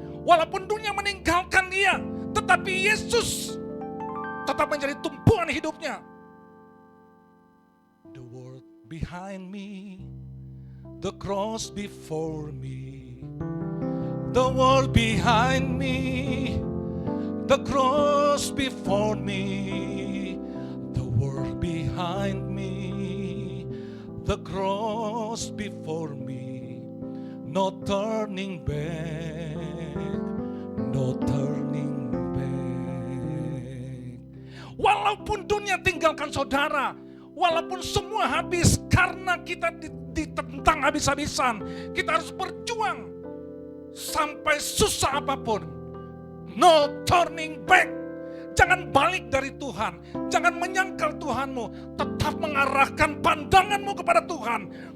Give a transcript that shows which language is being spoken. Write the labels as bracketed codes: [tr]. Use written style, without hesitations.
[id] Walaupun dunia meninggalkan dia, tetapi Yesus tetap menjadi tumpuan hidupnya. [en] The world behind me, the cross before me. The world behind me, the cross before me. The world behind me, the cross before me. No turning back, no turning back. [id] Walaupun dunia tinggalkan saudara, walaupun semua habis karena kita ditentang habis-habisan, kita harus berjuang sampai susah apapun. [en] No turning back. [id] Jangan balik dari Tuhan, jangan menyangkal Tuhanmu, tetap mengarahkan pandanganmu kepada Tuhan.